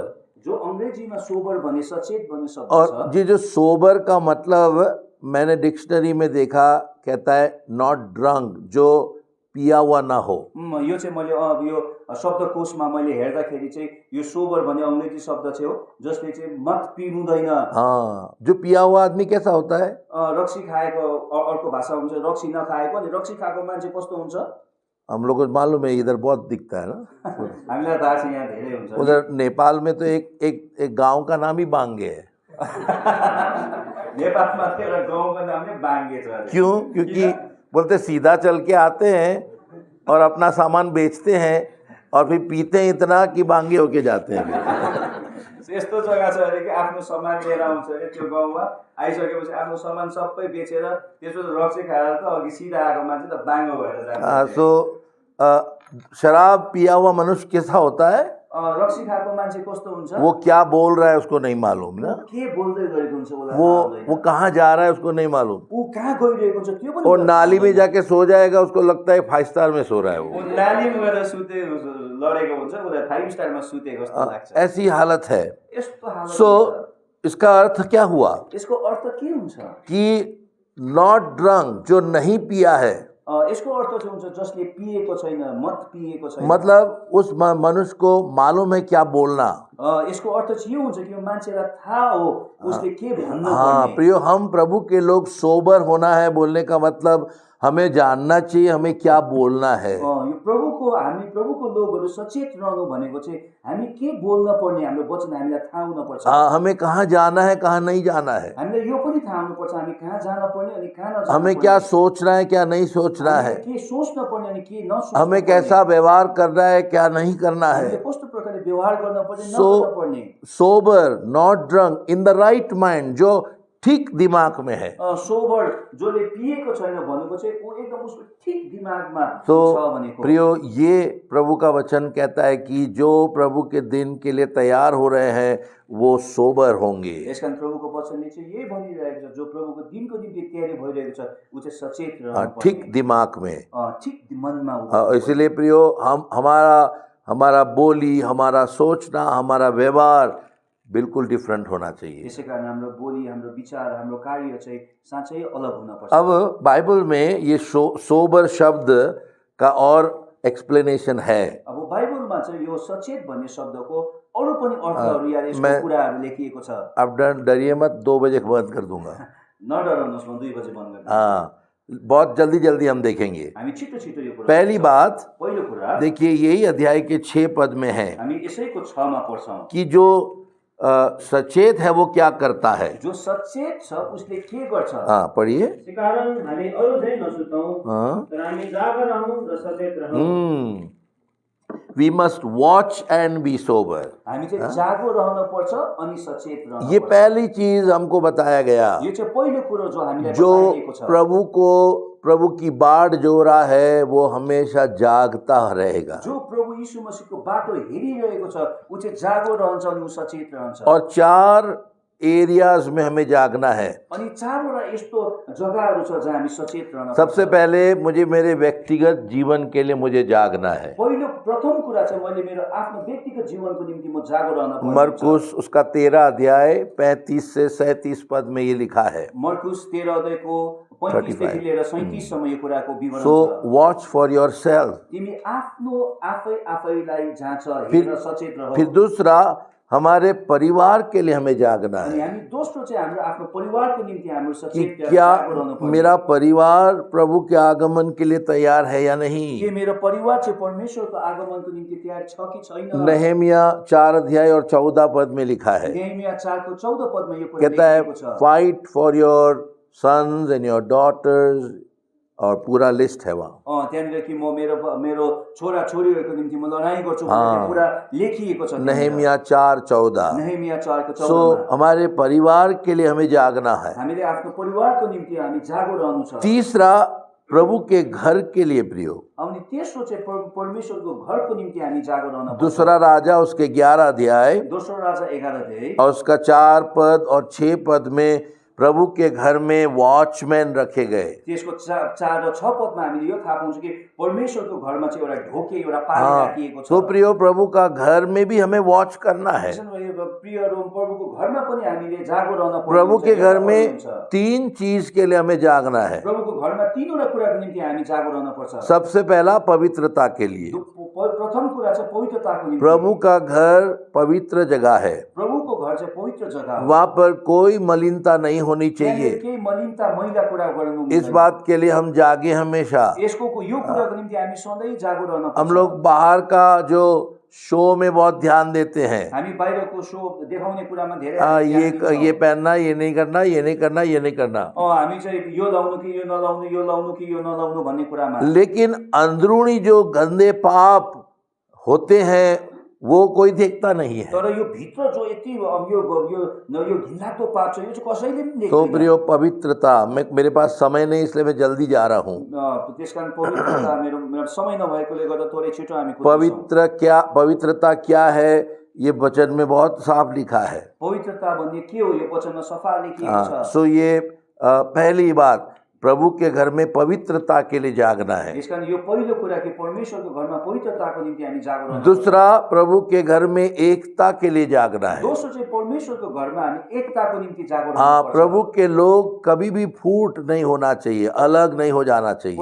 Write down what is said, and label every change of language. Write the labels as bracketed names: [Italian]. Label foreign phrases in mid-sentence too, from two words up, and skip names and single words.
[Nepali] जो अंग्रेजीमा सोबर भने सचेत भन्ने शब्द [Hindi] और [Nepali] छ। [Hindi] ये जो सोबर का मतलब मैंने डिक्शनरी में देखा, कहता है [English] not drunk, [Hindi] जो पिया हुआ ना हो। [Nepali] यो चाहिँ मैले यो शब्दकोशमा मैले हेर्दाखेरि चाहिँ यो सोबर भन्ने अंग्रेजी शब्द चाहिँ हो जसले चाहिँ मत पिनुहुँदैन। [Hindi] हाँ, जो पिया हुआ आदमी कैसा होता है? [Nepali] रक्सी खाएको अर्को भाषा हुन्छ रक्सी नखाएको, अनि रक्सी खाएको मान्छे कस्तो हुन्छ? [Hindi] हम लोग को मालूम है, इधर बहुत दिखता है ना। [Nepali] हामीलाई थाहा छ यहाँ धेरै हुन्छ। [Hindi] उधर नेपाल में तो एक गांव का नाम ही बांगे है। [Nepali] नेपालमा त एउटा गाउँको नाम नै बाङ्गे छ अरे। [Hindi] क्यों? क्योंकि बोलते सीधा चल के आते हैं और अपना सामान बेचते हैं और फिर पीते हैं इतना कि बांगे होके जाते हैं। [Nepali] यस्तो जग्गा छ अरे कि आफ्नो सामान लिएर आउँछ अरे त्यो गाउँमा, आइसकेपछि आफ्नो सामान सबै बेचेर त्यसपछि रक्सी खाएर त अघि सिधा आएको मान्छे त बाङ्गो भएर जान्छ। [Hindi] सो शराब पिया हुआ मनुष्य कैसा होता है? [Nepali] रक्सी खाएको मान्छे कस्तो हुन्छ? [Hindi] वो क्या बोल रहा है उसको नहीं मालूम ना। [Nepali] के बोल्दै गरेको हुन्छ उसलाई थाहा हुँदैन। [Hindi] वो कहाँ जा रहा है उसको नहीं मालूम। [Nepali] ऊ कहाँ गइरहेको हुन्छ त्यो पनि [Hindi] और [Nepali] उसलाई [Hindi] नाली [Nepali] थाहा [Hindi] में [Nepali] हुँदैन। [Hindi] जाके सो जाएगा, उसको लगता है 5 स्टार में सो रहा है [Nepali] ऊ [Hindi] वो। [Nepali] नालीमा गएर सुते लडेको हुन्छ, उसलाई 5 स्टारमा सुतेको जस्तो लाग्छ। [Hindi] ऐसी हालत है। [Nepali] यस्तो हालत [Hindi] सो [Nepali] हुन्छ। [Hindi] इसका अर्थ क्या हुआ [Nepali] यसको अर्थ के हुन्छ? [Hindi] कि [English] not drunk, [Hindi] जो नहीं पिया है, [Nepali] यसको अर्थ चाहिँ हुन्छ जसले पिएको छैन, मत पिएको छैन। [Hindi] मतलब उस मनुष्य को मालूम है क्या बोलना। [Nepali] यसको अर्थ चाहिँ यो हुन्छ कि यो मान्छेलाई थाहा हो उसले के भन्नु [Hindi] हाँ [Nepali] पर्ने। [Hindi] प्रियो, हम प्रभु के लोग सोबर होना है बोलने का मतलब हमें जानना चाहिए हमें क्या बोलना है। [Nepali] यो हामी प्रभुको लोकहरू सचेत रहनु भनेको चाहिँ हामी के बोल्न पर्ने, हाम्रो वचन हामीलाई थाहा हुनुपर्छ। [Hindi] हमें कहाँ जाना है कहाँ नहीं जाना है, [Nepali] हामीलाई यो पनि थाहा हुनुपर्छ हामी कहाँ जान पर्ने अनि कहाँ नजान [Hindi] हमें [Nepali] पर्ने। [Hindi] क्या सोचना है क्या नहीं सोचना है, [Nepali] के सोच्न पर्ने अनि के नसोच्न [Hindi] हमें [Nepali] पर्ने। [Hindi] कैसा व्यवहार करना है क्या नहीं करना [Nepali] हामीले [Hindi] है। [Nepali] कस्तो प्रकारले व्यवहार गर्न पर्ने [Hindi] So, [Nepali] नगर्न पर्ने। [English] sober, not drunk, in the right mind, [Hindi] जो ठीक दिमाग में है। [Nepali] सोबर जसले पिएको छैन भनेको चाहिँ ऊ एकदम उसको ठीक दिमागमा [Hindi] तो [Nepali] छ भनेको। [Hindi] प्रियो, ये प्रभु का वचन कहता है कि जो प्रभु के दिन के लिए तैयार हो रहे हैं वो सोबर होंगे। [Nepali] यसकारण प्रभुको वचनले चाहिँ यही भनिरहेको छ, जो प्रभुको दिनको निम्ति तयारी भइरहेको छ ऊ चाहिँ सचेत रहनु पर्ने। [Hindi] ठीक दिमाग में। [Nepali] ठीक मनमा ऊ। [Hindi] इसलिए प्रियो, हमारा बोली, हमारा सोचना, हमारा व्यवहार बिल्कुल डिफरेंट होना चाहिए। [Nepali] त्यसै कारण हाम्रो बोली, हाम्रो विचार, हाम्रो कार्य चाहिँ साँच्चै अलग हुनपर्छ। [Hindi] अब बाइबल में ये सोबर शब्द का और एक्सप्लेनेशन है। [Nepali] अब बाइबलमा चाहिँ यो सचेत भन्ने शब्दको अरू पनि अर्थहरू या यसको कुराहरू लेखिएको छ। [Hindi] अब डरिए मत, 2 बजे बंद कर दूंगा। [Nepali] नडराउनुहोस्, म 2 बजे बन्द गर्छु। [Hindi] हाँ, बहुत जल्दी हम देखेंगे। [Nepali] हामी छिटो छिटो यो कुरा। [Hindi] पहली बात [Nepali] पहिलो कुरा [Hindi] देखिए, यही अध्याय के 6 पद में है [Nepali] हामी यसैको 6 मा पढ्छौं [Hindi] कि जो सचेत है वो क्या करता है। [Nepali] जो सचेत छ उसले के गर्छ। [Hindi] हाँ, पढ़िए। [Nepali] त्यसकारण हामी अरू झैँ नसुतौँ, [Hindi] हाँ। [Nepali] तर हामी जागर रहौँ र सचेत रहौँ। [English] We must watch and be sober. [Nepali] हामी चाहिँ जागो रहन पर्छ अनि सचेत रहन [Hindi] ये [Nepali] पर्छ। [Hindi] पहली चीज हमको बताया गया। [Nepali] यो चाहिँ पहिलो कुरो जो हामीलाई [Hindi] जो [Nepali] बताइएको छ। [Hindi] प्रभु की बाट जो रहा है वो हमेशा जागता रहेगा। [Nepali] जो प्रभु यीशु मसीहको बाटो हेरिरहेको छ ऊ चाहिँ जागो रहन्छ अनि ऊ सचेत रहन्छ। [Hindi] और 4 एरियाज में हमें जागना है। [Nepali] अनि 4वटा यस्तो जग्गाहरू छ जहाँ हामी सचेत रहन। [Hindi] सबसे पहले मुझे मेरे व्यक्तिगत जीवन के लिए मुझे जागना है। [Nepali] पहिलो प्रथम कुरा चाहिँ मैले मेरो आफ्नो व्यक्तिगत जीवनको निम्ति म जागो रहन पर्छ। [Hindi] मरकुस उसका 13 अध्याय 35 से 37 पद में ये लिखा है। [Nepali] मरकुस 13 अध्यायको 35 देखि लिएर 37 सम्म यो कुराको विवरण [Hindi] सो [Nepali] छ। [English] Watch for yourself. [Nepali] तिमी आफैलाई जाँच हेरेर सचेत रह। [Hindi] फिर दूसरा, हमारे परिवार के लिए हमें जागना [Nepali] अनि [Hindi] है [Nepali] हामी दोस्रो चाहिँ हाम्रो आफ्नो परिवारको निम्ति हाम्रो [Hindi] कि [Nepali] सचेत [Hindi] क्या [Nepali] जागो रहनु पर्छ। [Hindi] मेरा परिवार प्रभु के आगमन के लिए तैयार है या [Nepali] के [Hindi] नहीं। [Nepali] मेरो परिवार चाहिँ परमेश्वरको आगमनको निम्ति तयार छ कि छैन। [Hindi] नहमिया 4 अध्याय और 14 पद में लिखा है, [Nepali] नेहमिया 4 को 14 पदमा यो कुरा [Hindi] कहता है [Nepali] लेखिएको छ। [English] fight for your sons and your daughters [Hindi] और पूरा लिस्ट है वहाँ। [Nepali] त्यहाँनिर कि म मेरो छोरा छोरीहरूको निम्ति म लडाइँ गर्छु भनेर [Hindi] हाँ। [Nepali] त्यो पुरा लेखिएको छ त्यहाँनिर। [Hindi] नहमिया 4:14। [Nepali] नहमिया 4:14 [Hindi] सो हमारे परिवार के लिए हमें जागना है। [Nepali] हामीले आफ्नो परिवारको निम्ति हामी जागो रहनु छ। [Hindi] तीसरा, प्रभु के घर के लिए प्रियो। [Nepali] अनि तेस्रो चाहिँ परमेश्वरको घरको निम्ति हामी जागो रहन पर्छ। [Hindi] दूसरा राजा उसके 11 अध्याय [Nepali] दोस्रो राजा 11 अध्याय [Hindi] और उसका 4 पद और 6 पद में प्रभु के घर में वॉचमैन रखे गए। [Nepali] त्यसको 4 र 6 पदमा हामीले यो थाहा पाउँछौँ कि परमेश्वरको घरमा चाहिँ एउटा ढोके एउटा पानी राखिएको छ। [Hindi] तो प्रियो, प्रभु का घर में भी हमें वॉच करना है। [Nepali] प्रियहरू, प्रभुको घरमा पनि हामीले जागो रहन पर्छ। [Hindi] प्रभु के घर में 3 चीज के लिए हमें जागना है। [Nepali] प्रभुको घरमा तीनवटा कुराको निम्ति हामी जागो रहन पर्छ। [Hindi] सबसे पहला पवित्रता के लिए। [Nepali] प्रथम कुरा चाहिँ पवित्रताको निम्ति। [Hindi] प्रभु का घर पवित्र जगह है। [Nepali] प्रभुको घर चाहिँ पवित्र जग्गा हो। [Hindi] वहाँ पर कोई मलिनता नहीं होनी चाहिए। [Nepali] केही मलिनता मैला कुरा गर्नु। [Hindi] इस बात के लिए हम जागे हमेशा। [Nepali] यसको यो कुराको निम्ति हामी सधैँ जागो रहन पर्छ। [Hindi] हम लोग बाहर का जो शो में बहुत ध्यान देते हैं। [Nepali] हामी बाहिरको शो देखाउने कुरामा धेरै [Hindi] ये पहनना, ये नहीं करना, ये नहीं करना, ये नहीं करना। [Nepali] हामी चाहिँ यो लाउनु कि यो नलाउनु, यो लाउनु कि यो नलाउनु भन्ने कुरामा। [Hindi] लेकिन अंदरूनी जो गंदे पाप होते हैं वो कोई देखता नहीं है। [Nepali] तर यो भित्र जो यति यो घिनलाग्दो पाप छ यो चाहिँ कसैले पनि देख्दैन। [Hindi] तो प्रियो, पवित्रता, मेरे पास समय नहीं इसलिए मैं जल्दी जा रहा हूँ। [Nepali] त्यसकारण पवित्रता मेरो समय नभएकोले गर्दा थोरै छिटो हामी [Hindi] पवित्रता क्या है, ये वचन में बहुत साफ लिखा है। [Nepali] पवित्रता भन्ने के हो यो वचनमा सफा लेखिएको छ। [Hindi] सो ये पहली बात, प्रभु के घर में पवित्रता के लिए जागना है। [Nepali] यसकारण यो पहिलो कुरा कि परमेश्वरको घरमा पवित्रताको निम्ति हामी जागो रहनु। [Hindi] दूसरा, प्रभु के घर में एकता के लिए जागना है। [Nepali] दोस्रो चाहिँ परमेश्वरको घरमा हामी एकताको निम्ति जागो रहनु पर्छ। [Hindi] प्रभु के लोग कभी भी फूट नहीं होना चाहिए, अलग नहीं हो जाना चाहिए।